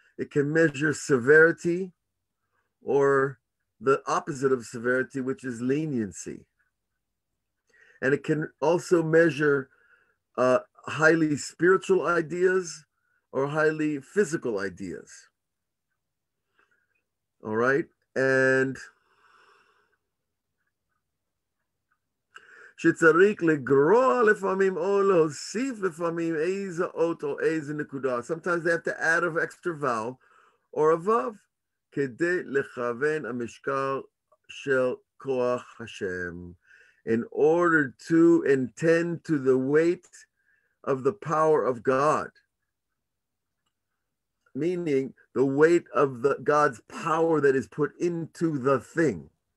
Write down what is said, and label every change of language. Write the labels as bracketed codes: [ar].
[en] It can measure severity or the opposite of severity, which is leniency. And it can also measure highly spiritual ideas or highly physical ideas. All right? [he] And שצריך לגרוע לפעמים או להוסיף לפעמים איזה אות או איזה נקודה. [en] Sometimes they have to add an extra vowel or a vav [he] כדי לכוון המשקל של כוח השם, [en] in order to intend to the weight of the power of God, meaning the weight of God's power that is put into the thing.